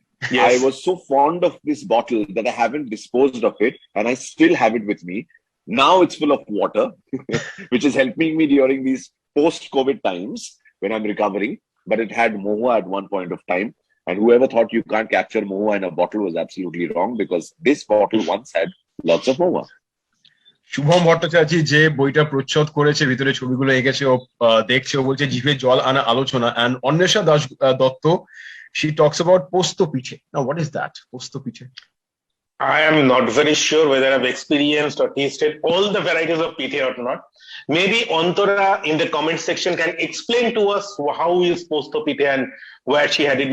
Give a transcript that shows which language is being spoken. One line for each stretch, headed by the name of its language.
English: Yes. I was so fond of this bottle that I haven't disposed of it, and I still have it with me. Now it's full of water, which is helping me during these post-COVID times when I'm recovering. But it had mohua at one point of time. And whoever thought you can't capture mohua in a bottle was absolutely wrong, because this bottle once had lots of mohua.
Bangla: Shubham Bhattacharya যে বইটা প্রচ্ছদ করেছে, ভিতরে ছবিগুলো এঁকেছে, ও দেখছে, ও বলছে জিভে জল আনা আলোচনা।
English: and Anwesha Das Dutta, she talks about posto piche. Now, what is that, posto piche? I am not very sure whether I've experienced or tasted all the varieties of pithe or not. Maybe Antara in the comment section can explain to us how is posto pithe and where she had it.